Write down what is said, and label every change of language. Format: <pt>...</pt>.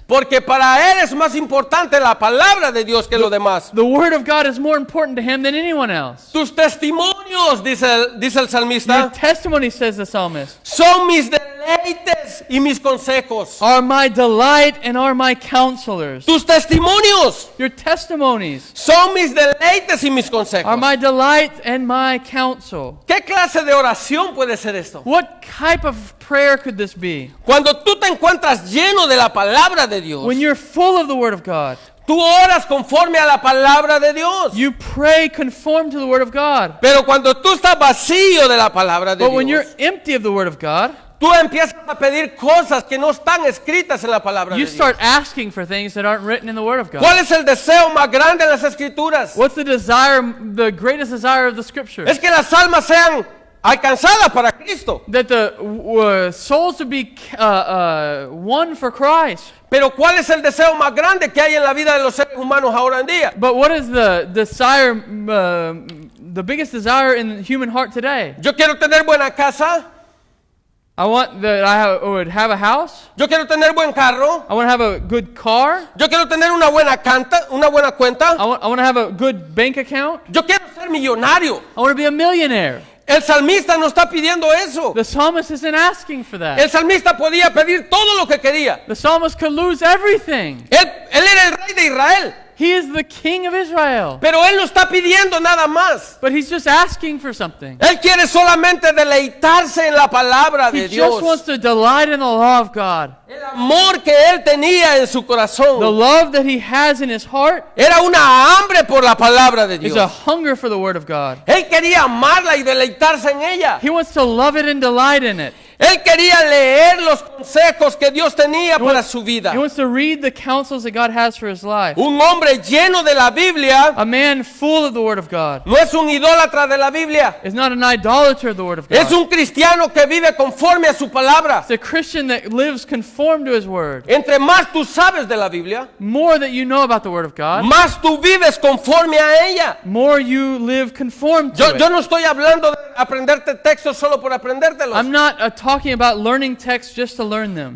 <es>Porque para él es más importante la palabra de Dios que lo demás.</es> <en>The word of God is more important to him than anyone else.</en> <es>Tus testimonios, dice el</es> <en>Your</en> <es>salmista,</es> <en>testimony, says the psalmist,</en> <es>son mis deleites y mis consejos.</es> <en>are my delight and are my counselors.</en> <es>Tus testimonios</es> <en>Your testimonies</en> <es>son mis deleites y mis</es> <en>are</en> <es>consejos.</es> <en>my delight and my counsel.</en> <es>¿Qué clase de oración puede ser esto?</es> <en>What type of prayer could this be?</en> <es>Cuando tú te encuentras lleno de la palabra de Dios,</es> <en>When you're full of the word of God,</en> <es>tú oras conforme a la palabra de Dios.</es> <en>you pray conform to the word of God.</en> <es>Pero cuando tú estás vacío de la palabra de</es> <en>But when you're</en> <es>Dios,</es> <en>empty of the word of God,</en> <es>tú empiezas a pedir cosas que no están escritas en la palabra de</es> <en>you</en> <es>Dios.</es> <en>start asking for things that aren't written in the word of God.</en> <es>¿Cuál es el deseo más grande en las escrituras?</es> <en>What's the desire, the greatest desire of the scripture?</en> <es>Es que las almas sean alcanzadas para Cristo.</es> <en>That the souls would be won for Christ.</en> <es>Pero ¿cuál es el deseo más grande que hay en la vida de los seres humanos ahora en día?</es> <en>But what is the desire, the biggest desire in the human heart today?</en> <es>Yo quiero tener buena casa,</es> <en>I want that would have a house.</en> <es>yo quiero tener buen carro,</es> <en>I want to have a good car.</en> <es>yo quiero tener una buena cuenta,</es> <en>I want to have a good bank account.</en> <es>yo quiero ser millonario.</es> <en>I want to be a millionaire.</en> <es>El salmista no está pidiendo eso.</es> <en>The psalmist isn't asking for that.</en> <es>El salmista podía pedir todo lo que quería.</es> <en>The psalmist could lose everything.</en> <es>Él era el rey de Israel.</es> <en>He is the King of Israel.</en> <es>Pero Él no está pidiendo nada más.</es> <en>But he's just asking for something.</en> <es>Él quiere solamente deleitarse en la palabra de</es> <en>He just wants</en> <es>Dios.</es> <en>to delight in the law of God.</en> <es>El amor que Él tenía en su</es> <en>The</en> <es>corazón</es> <en>love that he has in his heart</en> <es>era una hambre por la palabra de</es> <en>is a</en> <es>Dios.</es> <en>hunger for the word of God.</en> <es>Él quería amarla y deleitarse en ella.</es> <en>He wants to love it and delight in it.</en> <es>Él quería leer los consejos que Dios tenía para su vida.</es> <en>He wants to read the counsels that God has for his life.</en> <es>Un hombre lleno de la Biblia</es> <en>A man full of the word of God</en> <es>no es un idólatra de la Biblia.</es> <en>is not an idolater of the word of</en> <es>Es</es> <en>God.</en> <es>un cristiano que vive conforme a su palabra.</es> <en>It's a Christian that lives conformed to his word.</en> <es>Entre más tú sabes de la Biblia,</es> <en>More that you know about the word of God,</en> <es>más tú vives conforme a ella.</es> <en>more you live conformed to</en> <es>Yo</es> <en>it.</en> <es>no estoy hablando de aprenderte textos solo por aprendértelos.</es> <en>I'm not talking about learning texts just to learn them,</en>